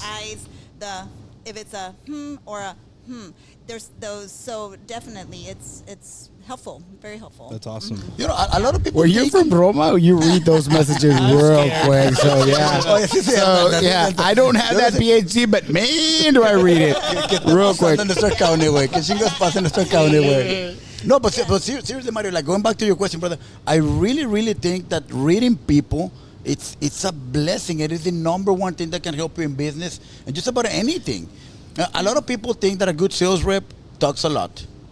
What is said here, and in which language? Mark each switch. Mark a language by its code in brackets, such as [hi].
[en] the eyes, if it's a or a. There's those. So definitely, it's helpful, very helpful. That's awesome. You know, a lot of people. Were you think- from Roma? You read those messages real quick. So yeah. Oh, yes, yes, So yes. yeah, I don't have that PhD, but man, do I read it real quick. [es] En nuestra county, güey. ¿Qué chingas pasa en nuestra county, güey? [en] No, but seriously, Mario, like going back to your question, brother, I really think that reading people, it's a blessing. It is the number one thing that can help you in business and just about anything. A lot of people think that a good sales rep talks a lot.